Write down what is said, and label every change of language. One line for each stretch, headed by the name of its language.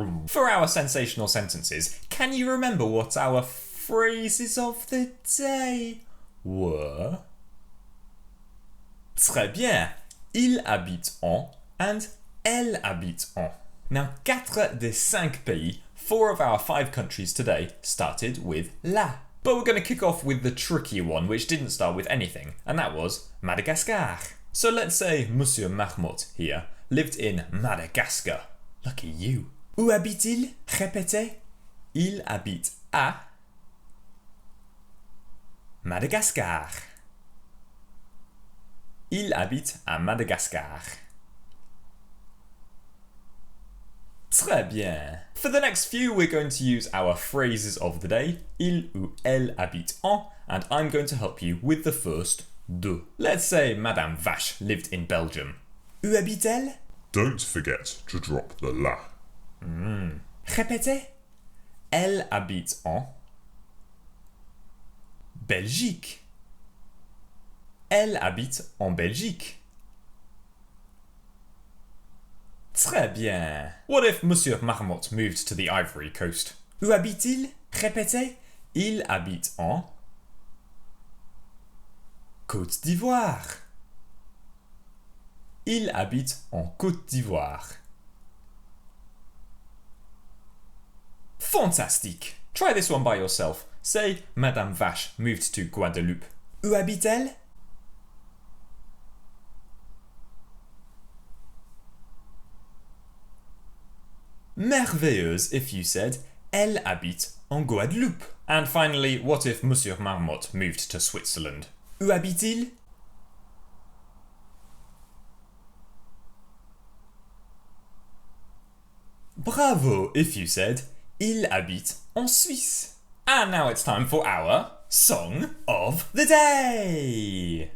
English: For our sensational sentences, can you remember what our phrases of the day were?
French: Très bien. Il habite en and Elle habite en.
English: Now,
French: 4 des 5 pays,
English: 4 of our 5 countries today, started with la. But we're going to kick off with the trickier one, which didn't start with anything, and that was Madagascar. So let's say Monsieur Marmotte here lived in Madagascar. Lucky you.
French: Où habite-t-il? Répétez. Il habite à Madagascar. Il habite à Madagascar. Très bien.
English: For the next few, we're going to use our phrases of the day,
French: il ou elle habite en,
English: and I'm going to help you with the first de. Let's say Madame Vache lived in Belgium.
French: Où habite-t-elle?
English: Don't forget to drop the la.
French: Répétez. Elle habite en Belgique. Elle habite en Belgique. Très bien.
English: What if Monsieur Marmotte moved to the Ivory Coast?
French: Où habite-t-il? Répétez. Il habite en Côte d'Ivoire. Il habite en Côte d'Ivoire.
English: Fantastic. Try this one by yourself. Say, Madame Vache moved to Guadeloupe.
French: Où habite-t-elle? Merveilleuse
English: if you said,
French: Elle habite en Guadeloupe.
English: And finally, what if Monsieur Marmotte moved to Switzerland?
French: Où habite-t-il? Bravo
English: if you said,
French: Il habite en Suisse.
English: And now it's time for our Song of the Day.